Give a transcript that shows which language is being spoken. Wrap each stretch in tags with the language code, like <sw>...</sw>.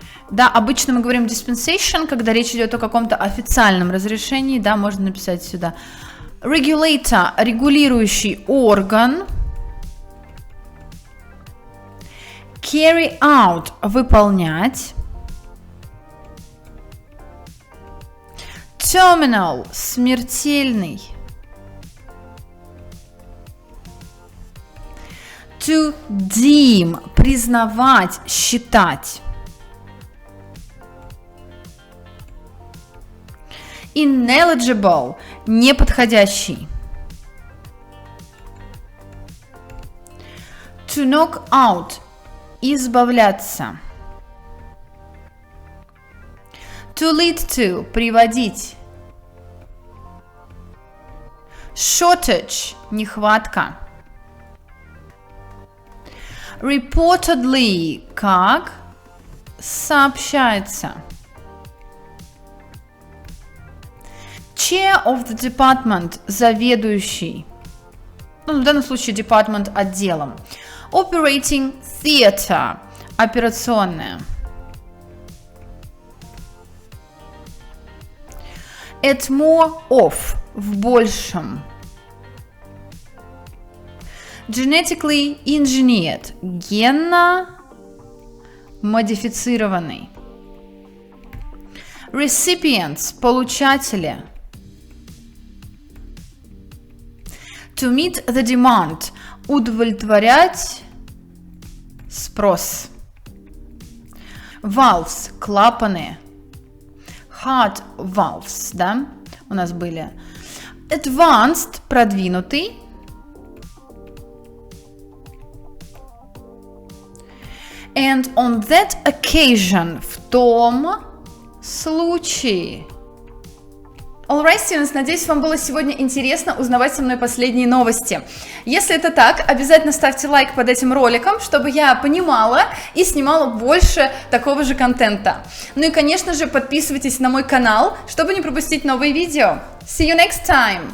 <ru>Да, обычно мы говорим dispensation, когда речь идет о каком-то официальном разрешении, да, можно написать сюда.</ru> <en>Regulator,</en> <ru>регулирующий орган.</ru> <en>Carry out,</en> <ru>выполнять.</ru> <en>Terminal,</en> <ru>смертельный.</ru> <en>To deem,</en> <ru>признавать, считать.</ru> <en>Ineligible,</en> <ru>неподходящий.</ru> <en>To knock out,</en> <ru>избавляться.</ru> <en>To lead to,</en> <ru>приводить.</ru> <en>Shortage,</en> <ru>нехватка.</ru> <en>Reportedly,</en> <ru>как сообщается.</ru> <en>Chair of the department,</en> <ru>заведующий. Ну, в данном случае department отделом.</ru> <en>Operating theater,</en> <ru>операционная.</ru> <en>At more of,</en> <ru>в большем.</ru> <en>Genetically engineered,</en> <ru>генно модифицированный.</ru> <en>Recipients,</en> <ru>получатели.</ru> <en>To meet the demand,</en> <ru>удовлетворять спрос.</ru> <en>Valves,</en> <ru>клапаны.</ru> <en>Hard valves,</en> <ru>да, у нас были.</ru> <en>Advanced,</en> <ru>продвинутый.</ru> <en>And on that occasion,</en> <ru>в том случае.</ru> <en>Alright, students,</en> <ru>надеюсь, вам было сегодня интересно узнавать со мной последние новости. Если это так, обязательно ставьте лайк под этим роликом, чтобы я понимала и снимала больше такого же контента. Ну и, конечно же, подписывайтесь на мой канал, чтобы не пропустить новые видео.</ru> <en>See you next time!</en>